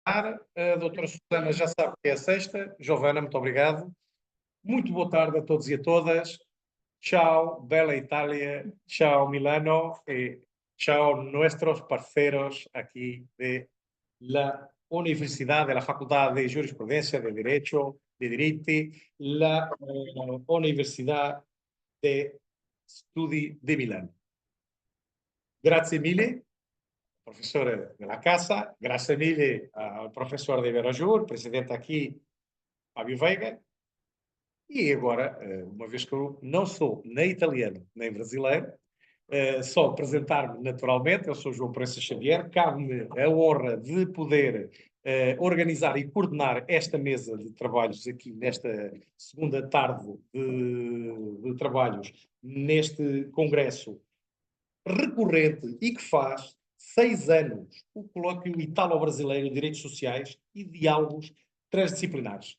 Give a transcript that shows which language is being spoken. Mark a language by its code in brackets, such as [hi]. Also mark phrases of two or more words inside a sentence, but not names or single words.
[pt] A doutora Susana já sabe que é a sexta. Giovana, muito obrigado. Muito boa tarde a todos e a todas. [it] Ciao, bella Italia. Ciao, Milano. E ciao, [es] nuestros parceros aqui de la Universidade, la Facultad de Jurisprudencia, de Derecho, de Diritti, la Universidad de Studi di Milano. [it] Grazie mille, professore della casa, grazie mille [pt] ao professor de Verajur, presidente aqui, [it] Fábio Veiga. [pt] E agora, uma vez que eu não sou nem italiano nem brasileiro, só apresentar-me naturalmente, eu sou João Proença Xavier, cabe-me a honra de poder organizar e coordenar esta mesa de trabalhos aqui nesta segunda tarde de trabalhos, neste congresso recorrente e que faz 6 anos o colóquio Italo-Brasileiro de Direitos Sociais e Diálogos Transdisciplinares.